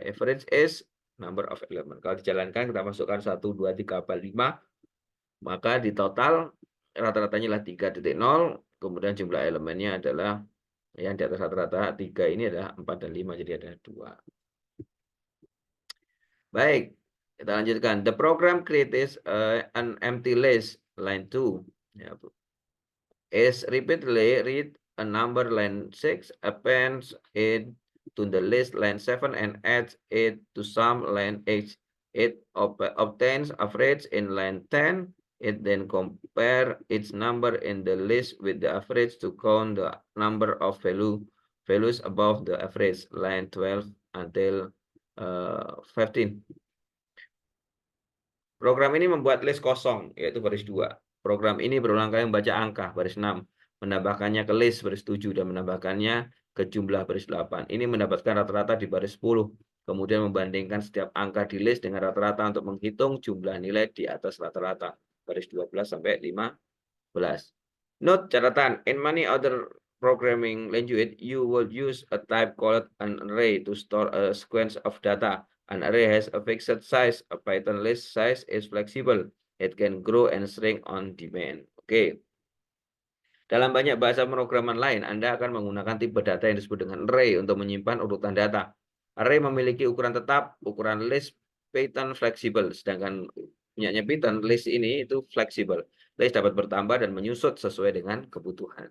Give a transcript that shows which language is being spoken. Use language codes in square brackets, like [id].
[en] Average is number of element. [id] Kalau dijalankan kita masukkan 1, 2, 3, 4, 5, maka di total rata-ratanya adalah 3.0, kemudian jumlah elemennya adalah yang di atas rata-rata 3 ini adalah 4 dan 5, jadi ada 2. Baik, kita lanjutkan. [en] The program creates an empty list, line 2. Ya, is repeatedly read a number, line 6, appends it to the list, line 7, and adds it to some, line 8. It obtains average in line 10. It then compare its number in the list with the average to count the number of values above the average, line 12 until 15. [id] Program ini membuat list kosong, yaitu baris 2. Program ini berulang kali membaca angka, baris 6. Menambahkannya ke list, baris 7. Dan menambahkannya ke jumlah, baris 8. Ini mendapatkan rata-rata di baris 10. Kemudian membandingkan setiap angka di list dengan rata-rata untuk menghitung jumlah nilai di atas rata-rata. Baris 12 sampai 15. [en] Note [id] catatan, [en] in many other programming language, you will use a type called an array to store a sequence of data. An array has a fixed size. A Python list size is flexible. It can grow and shrink on demand. Oke. [id] Dalam banyak bahasa pemrograman lain, Anda akan menggunakan tipe data yang disebut dengan array untuk menyimpan urutan data. Array memiliki ukuran tetap, ukuran list Python fleksibel. Sedangkan punyanya Python, list ini itu fleksibel. List dapat bertambah dan menyusut sesuai dengan kebutuhan.